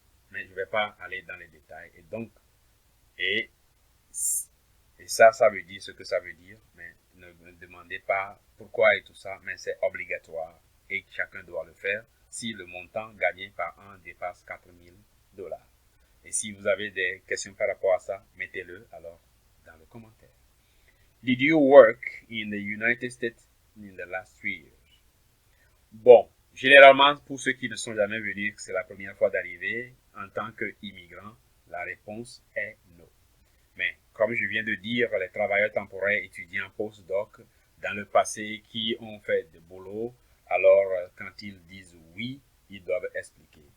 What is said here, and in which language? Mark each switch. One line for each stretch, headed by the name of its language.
French: Mais je ne vais pas aller dans les détails. Et donc, et ça, ça veut dire ce que ça veut dire, mais ne me demandez pas pourquoi et tout ça, mais c'est obligatoire et chacun doit le faire si le montant gagné par an dépasse $4,000. Et si vous avez des questions par rapport à ça, mettez-le alors dans le commentaire.
English: Did you work in the United States in the last 3 years?
French: Bon, généralement, pour ceux qui ne sont jamais venus, c'est la première fois d'arriver en tant qu'immigrant, la réponse est non. Mais comme je viens de dire, les travailleurs temporaires étudiants post-doc dans le passé qui ont fait de boulot, alors quand ils disent oui, ils doivent expliquer.